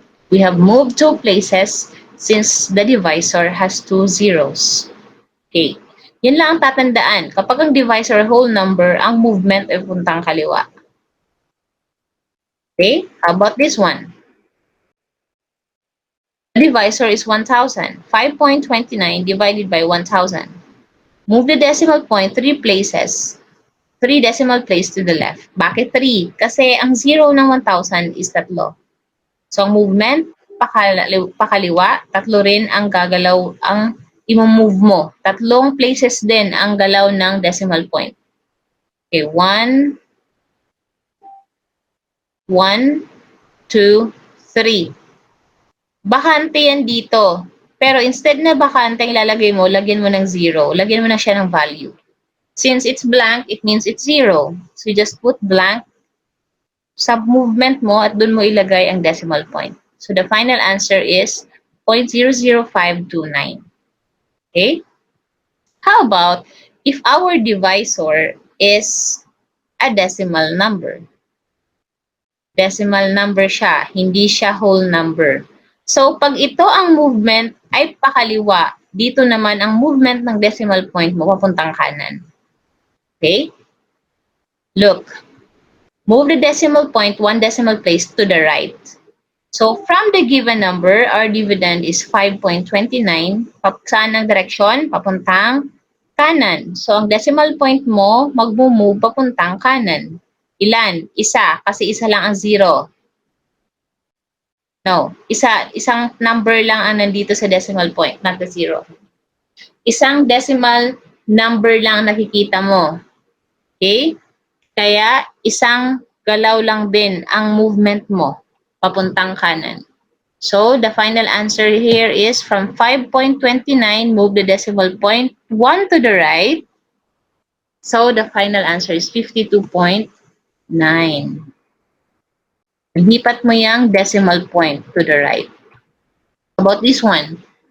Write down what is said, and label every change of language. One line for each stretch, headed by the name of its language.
English: We have moved 2 places since the divisor has 2 zeros.
Filipino: Okay. Yan lang ang tatandaan. Kapag ang divisor whole number, ang movement ay puntang kaliwa.
English: Okay? How about this one? The divisor is 1,000. 5.29 divided by 1,000. Move the decimal point 3 places. 3 decimal place to the left.
Filipino: Bakit 3? Kasi ang zero ng 1,000 is 3. So, ang movement, pakaliwa, 3 rin ang gagalaw, ang i-move mo. 3 places din ang galaw ng decimal point.
English: Okay, 1, 1, 2, 3.
Filipino: Bakante yan dito. Pero instead na bakante ilalagay mo, lagyan mo ng 0. Lagyan mo na siya ng value.
English: Since it's blank, it means it's 0. So you just put blank
Filipino: sa movement mo at dun mo ilagay ang decimal point.
English: So the final answer is 0.00529. Okay? How about if our divisor is a decimal number?
Filipino: Decimal number siya, hindi siya whole number. So pag ito ang movement ay pakaliwa, dito naman ang movement ng decimal point mo papuntang kanan.
English: Okay? Look. Move the decimal point 1 decimal place to the right. So, from the given number, our dividend is 5.29.
Filipino: Saan ang direksyon? Papuntang kanan. So, ang decimal point mo, mag-move papuntang kanan. Ilan? Isa. Kasi isa lang ang 0. No. Isang number lang ang nandito sa decimal point,
English: not the 0.
Filipino: Isang decimal number lang nakikita mo. Okay? Kaya, isang galaw lang din ang movement mo papuntang kanan.
English: So, the final answer here is from 5.29, move the decimal point 1 to the right. So, the final answer is 52.9.
Filipino: Lipat mo yung
English: decimal point to the right. How about this one?